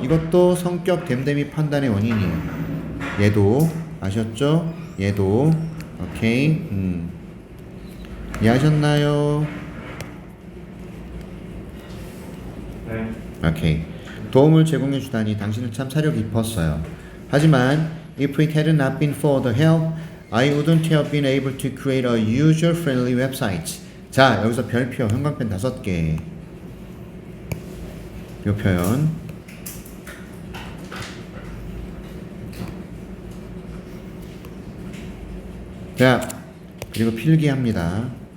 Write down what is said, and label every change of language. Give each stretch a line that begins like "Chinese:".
Korean: 이것도 성격 됨됨이 판단의 원인이에요. 얘도 아셨죠? 얘도. 오케이. 이해하셨나요? 오케이. 도움을 제공해 주다니 당신은 참 사려 깊었어요.
English: 하지만 if it had not been for the help, I wouldn't have been able to create a user-friendly website.
Korean: 자, 여기서 별표, 형광펜 5개. 이 표현. 자, 그리고 필기합니다.